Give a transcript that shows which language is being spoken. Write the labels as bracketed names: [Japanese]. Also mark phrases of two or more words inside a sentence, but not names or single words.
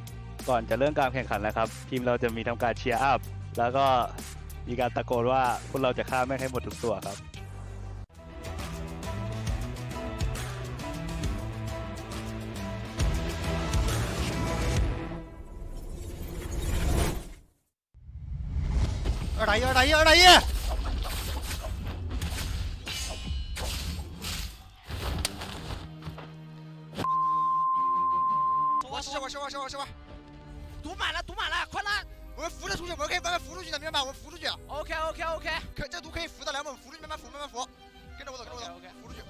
[Thai] ก่อนจะเริ่มการแข่งขันนะครับทีมเราจะมีทำการเชียร์อัพแล้วก็มีการตะโกนว่าพวกเราจะฆ่าแม่งให้หมดทุกตัวครับ [Chinese] อะไร是我，堵满了，快拉！我们扶着出去，我们可以慢慢扶出去的，明白吧？我们扶出去。OK，这毒可以扶得来，我们扶出去，慢慢扶，跟着我走，扶出去。